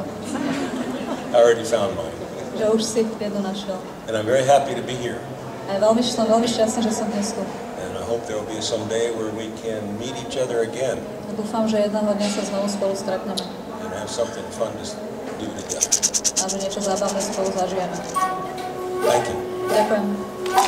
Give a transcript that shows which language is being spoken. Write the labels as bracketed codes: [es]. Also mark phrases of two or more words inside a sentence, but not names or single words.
[en] I already found mine. [sk] Že už si jednu našiel. [en] And I'm very happy to be here. [sk] A som veľmi šťastný, že som dnes tu. [en] And I hope there will be some day where we can meet each other again [sk] A dúfam, že jedného dňa sa znovu spolu stretneme. [en] and have something fun to do together. [sk] A že niečo zábavné spolu zažijeme. [en] Thank you. [sk] Ďakujem.